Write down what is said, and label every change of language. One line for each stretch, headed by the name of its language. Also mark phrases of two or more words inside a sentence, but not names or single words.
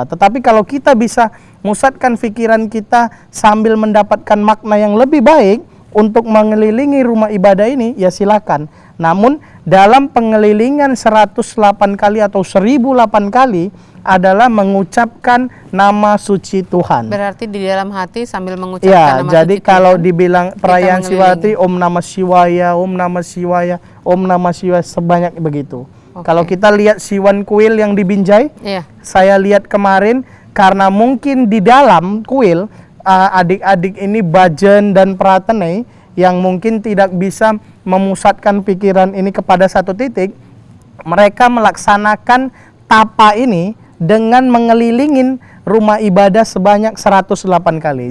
Indonesian: Tetapi kalau kita bisa musatkan pikiran kita sambil mendapatkan makna yang lebih baik untuk mengelilingi rumah ibadah ini, ya silakan. Namun dalam pengelilingan 108 kali atau 1008 kali adalah mengucapkan nama suci Tuhan. Berarti di dalam hati sambil mengucapkan Ya, nama jadi suci kalau Tuhan, dibilang perayaan kita
Sanskrit: Siwaratri, ॐ नमः शिवाय, ॐ नमः शिवाय, ॐ नमः शिवाय,
Indonesian: sebanyak begitu. Kalau kita lihat Siwan kuil yang di Binjai, saya lihat kemarin, karena mungkin di dalam kuil adik-adik ini Bhajan dan Pratane yang mungkin tidak bisa memusatkan pikiran ini kepada satu titik, mereka melaksanakan tapa ini dengan mengelilingin rumah ibadah sebanyak 108 kali.